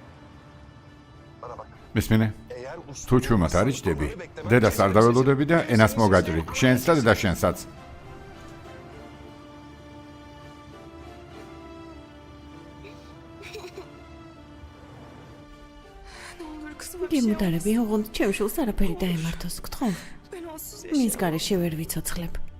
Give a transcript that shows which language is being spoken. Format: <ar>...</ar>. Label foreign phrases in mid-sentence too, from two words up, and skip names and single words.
<ka>მისმინე? თუ ჩუმად არ იჯდები, დედას არ დაველოდები და ენას მოგაჭრი. შენს და დედა შენსაც.</ka> <tr>Ne olur kızıma bir şey</tr> <ka>გემუდარები, ოღონდ ჩემ შულს არაფერი დაემართოს, გთხოვ.</ka> <tr>Ben onsuz</tr> <ka>მის</ka> <tr>yaşayamam.</tr> <ka>გარეშე ვერ ვიცოცხლებ.</ka>